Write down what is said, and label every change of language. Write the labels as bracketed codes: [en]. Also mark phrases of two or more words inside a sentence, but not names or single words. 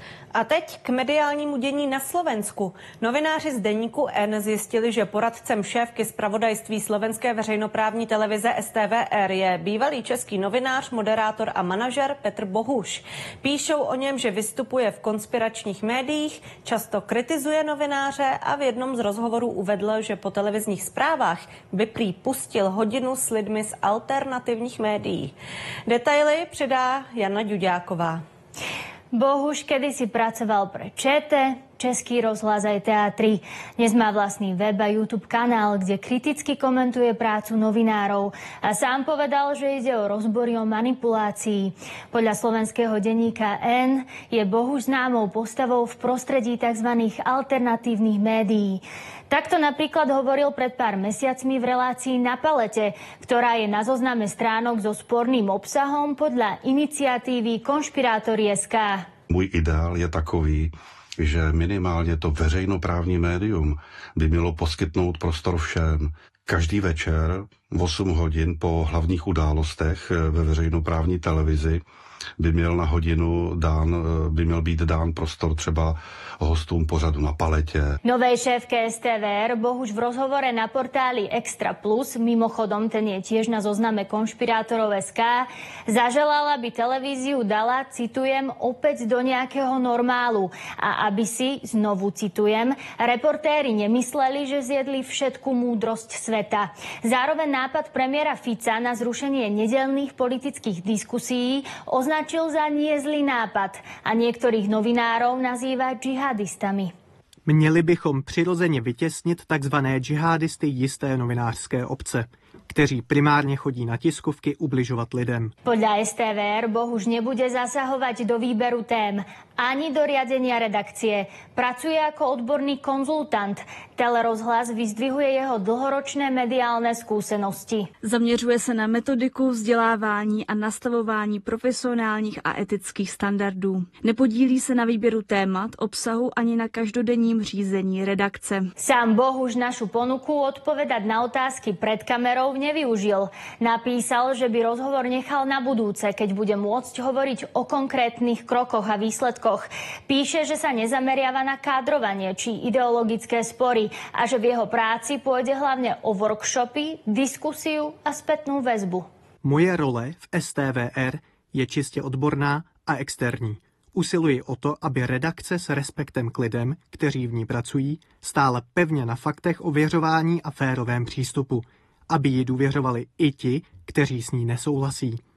[cs] A teď k mediálnímu dění na Slovensku. Novináři z deníku N zjistili, že poradcem šéfky zpravodajství slovenské veřejnoprávní televize STVR je bývalý český novinář, moderátor a manažer Petr Bohuš. Píšou o něm, že vystupuje v konspiračních médiích, často kritizuje novináře a v jednom z rozhovorů uvedl, že po televizních zprávách by prý pustil hodinu s lidmi z alternativních médií. Detaily předá Jana Ďuďáková. [sk] Bohuš kedysi pracoval pre ČT, Český rozhlas aj Teatry. Dnes má vlastný web a YouTube kanál, kde kriticky komentuje prácu novinárov a sám povedal, že ide o rozbory o manipulácii. Podľa slovenského denníka N je Bohuš známou postavou v prostredí tzv. Alternatívnych médií. Takto napríklad hovoril pred pár mesiacmi v relácii Na palete, ktorá je na zozname stránok so sporným obsahom podľa iniciatívy Konšpirátori.sk. [cs] Můj ideál je takový, že minimálně to veřejnoprávní médium by mělo poskytnout prostor všem. Každý večer v 8 hodin po hlavních událostech ve veřejnoprávní televizi by měl být dán prostor třeba hostům pořadu Na paletě. [sk] Novej šéfke STVR Bohuš v rozhovore na portáli Extra Plus, mimochodom ten je tiež na zozname Konšpirátorov.sk, zaželala, aby televíziu dala, citujem, opäť do nejakého normálu a aby si, znovu citujem, reportéri nemysleli, že zjedli všetku múdrosť sveta. Zároveň nápad premiéra Fica na zrušenie nedeľných politických diskusí označil za nie zlý nápad a niektorých novinárov nazýva džihadistami. [cs] Měli bychom přirozeně vytěsnit takzvané džihadisty jisté novinářské obce, kteří primárne chodí na tiskovky ubližovať lidem. [sk] Podľa STVR Bohuš nebude zasahovať do výberu tém ani do riadenia redakcie. Pracuje ako odborný konzultant. Telerozhlas vyzdvihuje jeho dlhoročné mediálne skúsenosti. [cs] Zaměřuje se na metodiku, vzdělávání a nastavování profesionálních a etických standardů. Nepodílí se na výběru témat, obsahu ani na každodenním řízení redakce. [sk] Sám Bohuš našu ponuku odpovedať na otázky pred kamerou nevyužil. Napísal, že by rozhovor nechal na budúce, keď bude môcť hovoriť o konkrétnych krokoch a výsledkoch. Píše, že sa nezameriava na kádrovanie či ideologické spory a že v jeho práci pôjde hlavne o workshopy, diskusiu a spätnú väzbu. [cs] Moje role v STVR je čistě odborná a externí. Usiluji o to, aby redakce s respektem k lidem, kteří v ní pracují, stála pevně na faktech ověřování a férovém přístupu, aby ji důvěřovali i ti, kteří s ní nesouhlasí.